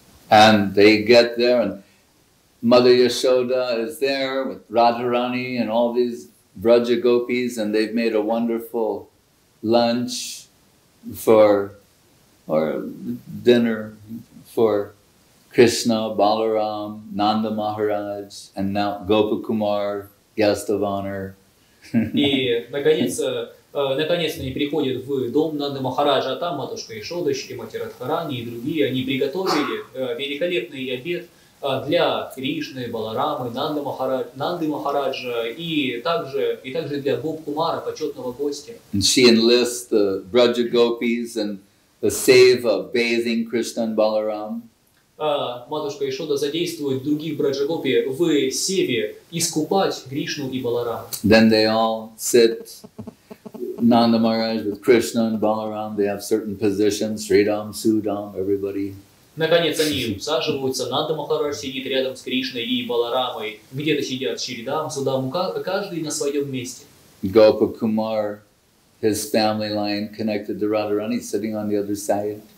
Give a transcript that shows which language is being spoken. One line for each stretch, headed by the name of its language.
English: And they get there, and Mother Yashoda is there with Radharani and all these Braja Gopis, and they've made a wonderful lunch or dinner for Krishna, Balaram, Nanda Maharaj, and now Gopakumar, guest of honor.
Russian: И, наконец, они приходят в дом Нанды Махараджа, а там матушка Ишода, Шримати Радхарани и другие, они приготовили великолепный обед для Кришны, Баларамы, Нанды Махараджа и также для Гоп-кумара, почетного гостя.
English: And she enlists the Bраджа Gopis and the save of bathing Krishna and Balaram.
Russian: Матушка Ишода задействует других Браджа Гопи в севе искупать Кришну и Баларама.
English: Then they all sit, Nanda Maharaj with Krishna and Balaram, they have certain positions, Sridam, Sudam, everybody.
Russian: Наконец они усаживаются, Нанда Махарадж сидит рядом с Кришной и Баларамой, где-то сидят Шридам, Судам, каждый на своем месте.
English: Gopakumar, his family line connected to Radharani, sitting on the other side.